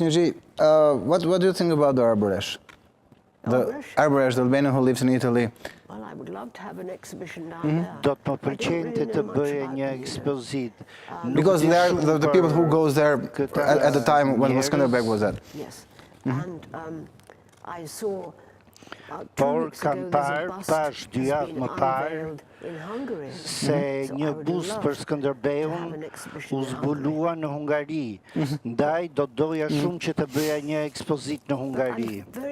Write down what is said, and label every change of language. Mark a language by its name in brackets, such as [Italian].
[English] Nugee, what do you think about the arborish? The arborish, the Albanian who lives in Italy. Well, I would love to have an exhibition down there. [Albanian] Do të më pëlqente të bëja një ekspozitë. [English] Because they are the people who goes there at the time when Skënderbeun was at. Yes, and I saw. [Albanian] Por kam pash 2 javë më parë se një bus për Skënderbeun u zbulua në Hungari. Ndaj do doja shumë që të bëja një ekspozitë në Hungari.